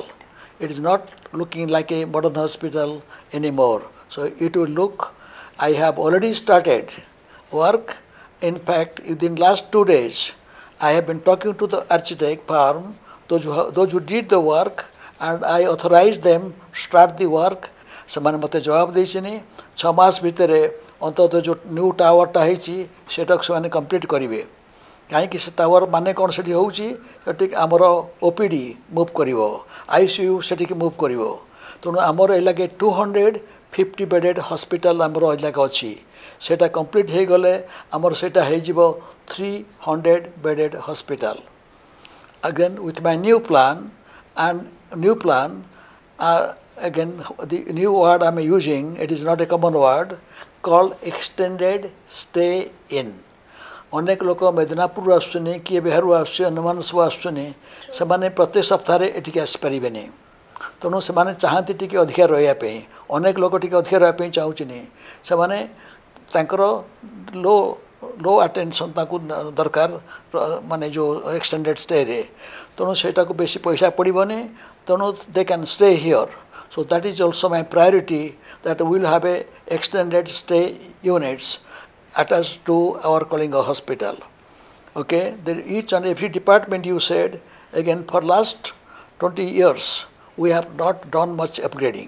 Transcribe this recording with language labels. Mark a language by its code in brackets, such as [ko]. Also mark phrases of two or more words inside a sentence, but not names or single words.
[en] It is not looking like a modern hospital anymore. So it will look. I have already started work. In fact, within last 2 days, I have been talking to the architect firm, those who did the work, and I authorized them start the work. [or] ସେମାନେ ମୋତେ ଜବାବ ଦେଇଛନ୍ତି 6 ମାସ ଭିତରେ ଅନ୍ତତଃ ଯେଉଁ ନ୍ୟୁ ଟାୱାରଟା ହେଇଛି ସେଟାକୁ ସେମାନେ କମ୍ପ୍ଲିଟ୍ କରିବେ. କାହିଁକି ସେ ଟାୱାର ମାନେ କ'ଣ ସେଠି ହେଉଛି, ସେଠି ଆମର OPD ମୁଭ୍ କରିବ, ICU ସେଠିକି ମୁଭ୍ କରିବ. ତେଣୁ ଆମର ଏଲାକେ 250 [en] bedded hospital [or] ଆମର ଏଲାକା ଅଛି. ସେଟା କମ୍ପ୍ଲିଟ୍ ହେଇଗଲେ ଆମର ସେଟା ହେଇଯିବ 300 [en] bedded hospital. Again with my new plan, again the new word I am using, it is not a common word, called extended stay in. [or] ଅନେକ ଲୋକ ମେଦିନାପୁରରୁ ଆସୁଛନ୍ତି, କିଏ ବିହାରରୁ ଆସୁଛି, ଅନ୍ୟମାନେ ସବୁ ଆସୁଛନ୍ତି, ସେମାନେ ପ୍ରତ୍ୟେକ ସପ୍ତାହରେ ଏଠିକି ଆସିପାରିବେନି. ତେଣୁ ସେମାନେ ଚାହାନ୍ତି ଟିକେ ଅଧିକା ରହିବା ପାଇଁ. ଅନେକ ଲୋକ ଟିକେ ଅଧିକା ରହିବା ପାଇଁ ଚାହୁଁଛନ୍ତି. ସେମାନେ ତାଙ୍କର [en] low attention [or] ତାକୁ ଦରକାର ମାନେ ଯୋ [en] extended stay [or] रे. ତେଣୁ ସେଟାକୁ ବେଶୀ ପଇସା ପଡ଼ିବନି. [en] तेणु they can stay here. So that is also my priority, that we will have a extended stay units attached to our Kalinga hospital. Okay, then each and every department you said, again for last 20 years we have not done much upgrading.